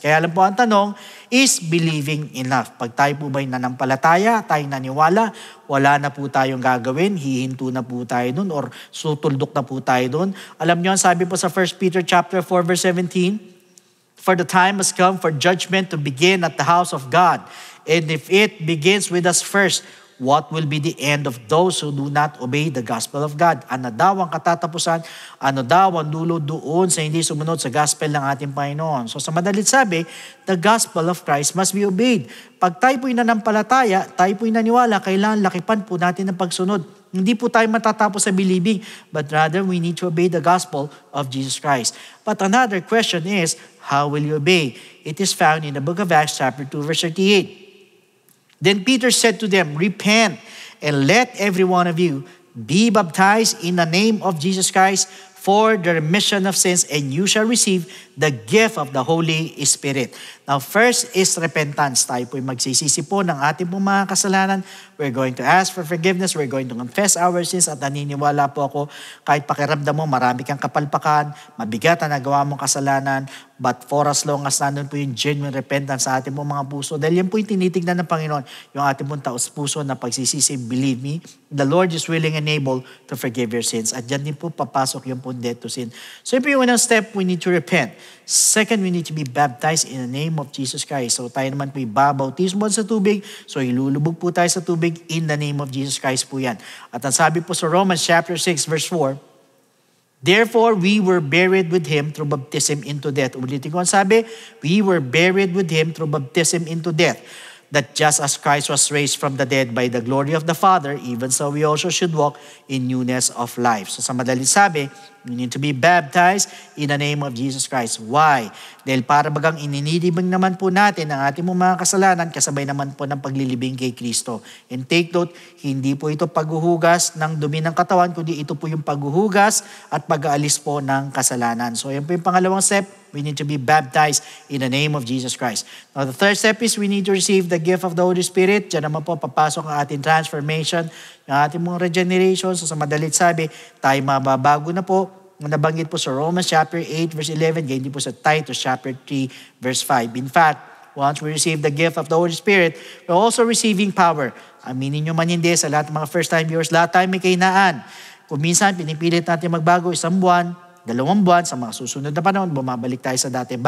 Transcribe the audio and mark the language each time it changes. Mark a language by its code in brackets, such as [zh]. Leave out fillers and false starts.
[tl] Kaya lang po ang tanong, [en] is believing enough? [tl] Pag tayo po ba'y nanampalataya, tayo naniwala, wala na po tayong gagawin, hihinto na po tayo dun, [en] or [tl] sutuldok na po tayo dun. Alam niyo, sabi po sa [en] 1 Peter chapter 4 verse 17, for the time has come for judgment to begin at the house of God. And if it begins with us first, what will be the end of those who do not obey the gospel of God? [tl] Ano daw ang katatapusan? Ano daw ang dulo doon sa hindi sumunod sa gospel ng ating Panginoon? So sa madalit sabi, [en] the gospel of Christ must be obeyed. [tl] Pag tayo po'y nanampalataya, tayo po'y naniwala, kailangan lakipan po natin ang pagsunod. Hindi po tayo matatapos sa believing, [en] but rather we need to obey the gospel of Jesus Christ. But another question is, how will you obey? It is found in the book of Acts chapter 2 verse 38. Then Peter said to them, repent and let every one of you be baptized in the name of Jesus Christ for the remission of sins, and you shall receive the gift of the Holy Spirit. Now, first is repentance. [tl] Tayo po'y magsisisi po ng ating pong mga kasalanan. [en] We're going to ask for forgiveness. We're going to confess our sins. [tl] At naniniwala po ako, kahit pakiramdam mo, marami kang kapalpakan, mabigat ang nagawa mong kasalanan, [en] but for as long as [tl] nandun po yung [en] genuine repentance [tl] sa ating pong mga puso, dahil yan po yung tinitignan ng Panginoon, yung ating pong taos puso na pagsisisi, [en] believe me, the Lord is willing and able to forgive your sins. [tl] At dyan din po papasok yung pong [en] death to sin. [tl] So ito yung unang [en] step, we need to repent. Second, we need to be baptized in the name of Jesus Christ. [tl] So tayo naman po ibabautismo sa tubig. So ilulubog po tayo sa tubig [en] in the name of Jesus Christ [tl] po yan. At ang sabi po sa [en] Romans chapter 6 verse 4, therefore, we were buried with Him through baptism into death. [tl] Ulitin ko ang sabi, [en] we were buried with Him through baptism into death. That just as Christ was raised from the dead by the glory of the Father, even so we also should walk in newness of life. [tl] So sa madalit sabi, [en] we need to be baptized in the name of Jesus Christ. Why? [tl] Dahil para bagang ininilibing naman po natin ang ating mga kasalanan kasabay naman po ng paglilibing kay Kristo. [en] And take note, [tl] hindi po ito paghuhugas ng dumi ng katawan, kundi ito po yung paghuhugas at pag-aalis po ng kasalanan. So yan po yung pangalawang step. [en] We need to be baptized in the name of Jesus Christ. Now, the third step is we need to receive the gift of the Holy Spirit. [tl] Diyan naman po papasok ang ating transformation, yung ating mga regeneration. So sa madalit sabi, tayo mababago na po. Nabanggit po sa Romans chapter 8 verse 11, ganyan din po sa Titus chapter 3 verse 5. [en] In fact, once we receive the gift of the Holy Spirit, we're also receiving power. [tl] Aminin nyo man hindi, sa lahat ng mga [en] first-time viewers, [tl] lahat tayo may kahinaan. Kung minsan, pinipilit natin magbago 1 buwan, 2 buwan, sa mga susunod na panahon, bumabalik tayo sa dati.